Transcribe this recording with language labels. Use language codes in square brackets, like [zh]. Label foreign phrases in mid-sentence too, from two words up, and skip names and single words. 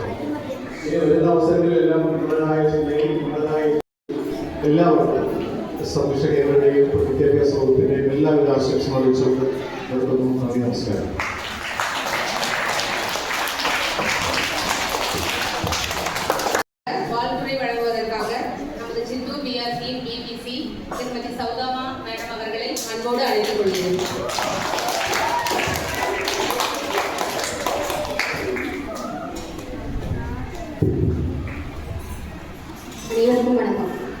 [ml] ഇനി വരുന്ന അവസരങ്ങളിലെല്ലാം ഉന്നതമായ ചിന്തയിൽ ഉന്നതമായ എല്ലാവർക്കും സംരക്ഷകരുടെയും വിദ്യാഭ്യാസ വകുപ്പിന്റെയും എല്ലാവിധ ആശംസകളും അറിയിച്ചുകൊണ്ട് നിർത്തുന്നു. നന്ദി, നമസ്കാരം. [ta] வாழ்த்துறை வழங்குவதற்காக நமது சிந்து பிஆர்சி பிபிசி திருமதி சௌதாமா மேடம் அவர்களை அன்போடு அழைத்துக் கொள்கிறேன். அனைவருக்கும் வணக்கம்.